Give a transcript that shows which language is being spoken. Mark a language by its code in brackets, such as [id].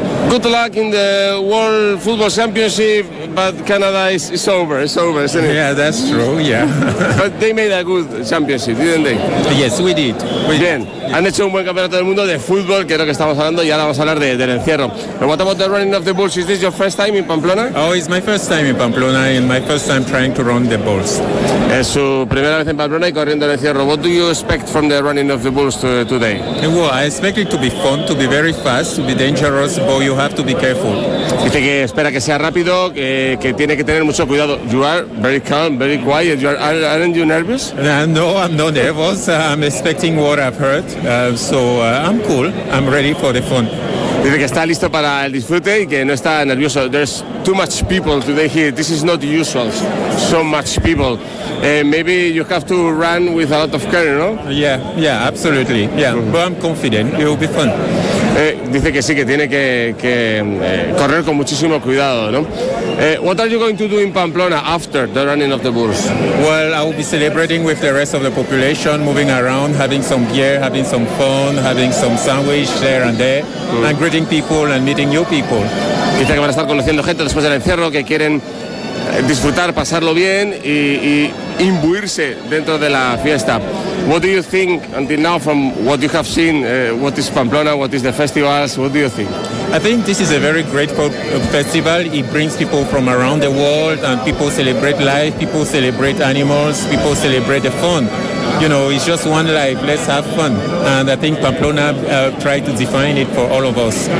[en] Good luck in the World Football Championship, but Canada is over, it's over, isn't it? Yeah, that's true, yeah. But they made a good championship, didn't they? Yes, we did. [es] Bien, yes. Han hecho un buen campeonato del mundo de fútbol, que es lo que estamos hablando, y ahora vamos a hablar del encierro. [en] And what about the running of the bulls? Is this your first time in Pamplona? Oh, it's my first time in Pamplona, and my first time trying to run the bulls. [es] Es su primera vez en Pamplona y corriendo el encierro. [en] What do you expect from the running of the bulls today? Well, I expect it to be fun, to be very fast, to be dangerous, but you have to be careful. [es] Dice que espera que sea rápido, que tiene que tener mucho cuidado. [en] You are very calm, very quiet. Aren't you nervous? No, I'm not nervous. I'm expecting what I've heard. So I'm cool. I'm ready for the fun. [es] Dice que está listo para el disfrute y que no está nervioso. [en] There's too much people today here. This is not usual. So much people. Maybe you have to run with a lot of care, no? Yeah, absolutely. Yeah, but I'm confident. It will be fun. [es] Dice que sí, que tiene que correr con muchísimo cuidado, ¿no? [en] What are you going to do in Pamplona after the running of the bulls? Well, I will be celebrating with the rest of the population, moving around, having some beer, having some fun, having some sandwich there and there, and greeting people and meeting new people. [es] Dice que van a estar conociendo gente después del encierro, que quieren disfrutar, pasarlo bien y imbuirse dentro de la fiesta. [en] What do you think until now from what you have seen? What is Pamplona? What is the festivals? What do you think? I think this is a very great festival. It brings people from around the world and people celebrate life, people celebrate animals, people celebrate the fun. you know, it's just one life, let's have fun. And I think Pamplona tried to define it for all of us.